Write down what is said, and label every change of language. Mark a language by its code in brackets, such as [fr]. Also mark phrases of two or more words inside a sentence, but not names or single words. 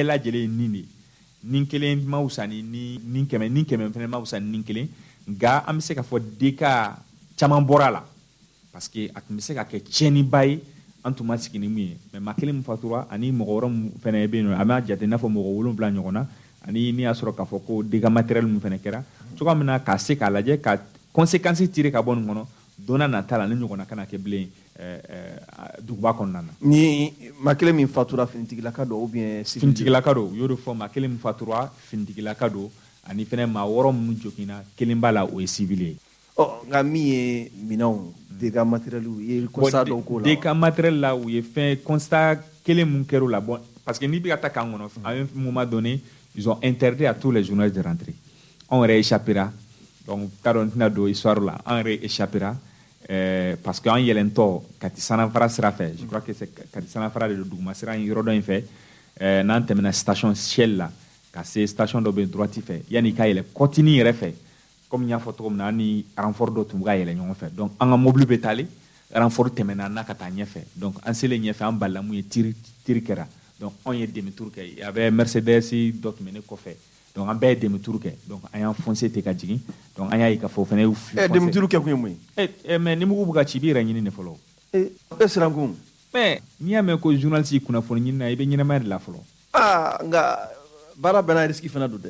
[bm] lajɛlen ye nin de nin kelen ma wusa ni nin kɛmɛ fana ma wusa ni nin kelen nka an bɛ se k'a fɔ deka caman bɔra a la parce que a tun bɛ se ka kɛ tiɲɛniba ye an tun ma sigi ni mun ye mais maa kelen min fatura ani mɔgɔ wɛrɛ min fana bɛ yen nɔ a b'a jate i n'a fɔ mɔgɔ 7 ɲɔgɔn na ani n'i y'a sɔrɔ k'a fɔ ko [fr] dégâts matériels [bm] min fana kɛra cogoya min na k'a se k'a lajɛ ka [fr] conséquences tirer [bm] ka bɔ nin kɔnɔ don n'a nata la ni ɲɔgɔnna kana kɛ bilen duguba kɔnɔna na. ni maa kelen min fatura finitigilaka don [fr] ou bien [bm] finitigilaka don u y'o de fɔ maa kelen min fatura finitigilaka don ani fɛnɛ maa 6 minnu jogina kelen b'a la o ye civil ye. nka min ye minɛnw [fr] dégâts matériels [bm] ye constat dɔw k'o la. [fr] dégâts matériels [bm] la u ye fɛn [fr] constat [bm] kelen mun kɛra o la [fr] bon parce que [bm] n'i bɛ ka taa kan kɔnɔ [fr] à un moment donné ils ont interdit à tous les journalistes de rentrer. [bm] On yɛrɛ [fr] échappera donc [bm] t'a dɔn n tɛna don histoire la an yɛrɛ [fr] échappera parce que [bm] an yɛlɛntɔ Kati Sanafara sira fɛ [fr] je crois que c'est [bm] Kati Sanafara de don duguma sira in yɔrɔ dɔ in fɛ n'an tɛmɛna station Shell la ka se station dɔ bɛ droite fɛ yanni i ka yɛlɛ kɔtini yɛrɛ fɛ comme n y'a fɔ cogo min na an ni renfort dɔ tun bɛ ka yɛlɛ ɲɔgɔn fɛ donc an ka mobili bɛ taalen renfort tɛmɛna n'a ka taa ɲɛfɛ donc an selen ɲɛfɛ an balila mun ye tiri kɛra donc an ye [fr] demi tour [bm] kɛ [fr] il y avait Mercedes [bm] dɔ tun bɛ ne kɔfɛ donc an bɛɛ ye [fr] demi tour [bm] kɛ donc an y'an foncé ten ka jigin donc an y'a ye k'a fɔ o fana y'u [fr] demi tour [bm] kɛ kun ye mun ye. mais ni mugu bɛ ka ci i b'i yɛrɛ ɲini de fɔlɔ. siran kun. mais n'i y'a mɛn ko journaliste y'i kunnafoni ɲini na i bɛ ɲɛnamaya de la fɔlɔ. nka baara bɛɛ n'a risque fana don dɛ.